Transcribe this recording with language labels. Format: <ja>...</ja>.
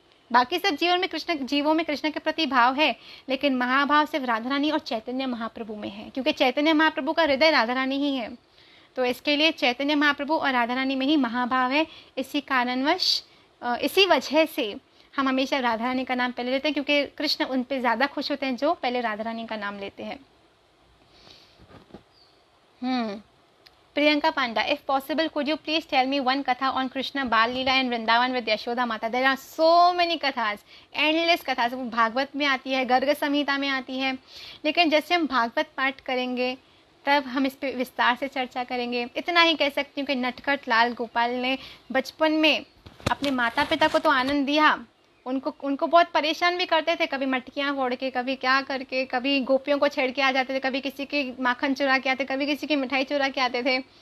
<hi>बाकी सब जीवों में कृष्ण के प्रति भाव है, लेकिन महाभाव सिर्फ राधा रानी और चैतन्य महाप्रभु में है, क्योंकि चैतन्य महाप्रभु का हृदय राधा रानी ही है. तो इसके लिए चैतन्य महाप्रभु और राधा रानी में ही महाभाव है. इसी कारणवश, इसी वजह से हम हमेशा राधा रानी का नाम पहले लेते हैं, क्योंकि कृष्ण उन पर ज़्यादा खुश होते हैं जो पहले राधा रानी का नाम लेते हैं.</hi> <en>Priyanka Panda, if possible could you please tell me one katha on Krishna Bal Leela and Vrindavan with Yashoda Mata. There are so many kathas, endless kathas.</en> <hi>वो भागवत में आती है, गर्ग संहिता में आती है, लेकिन जैसे हम भागवत पाठ करेंगे तब हम इस पे विस्तार से चर्चा करेंगे. इतना ही कह सकती हूँ कि नटखट लाल गोपाल ने बचपन में अपने माता पिता को तो आनंद दिया, उनको बहुत परेशान भी करते थे, कभी मटकियाँ फोड़ के, कभी क्या करके, कभी गोपियों को छेड़ के आ जाते थे, कभी किसी की माखन चुरा के आते, कभी किसी की मिठाई चुरा के आते थे.</hi>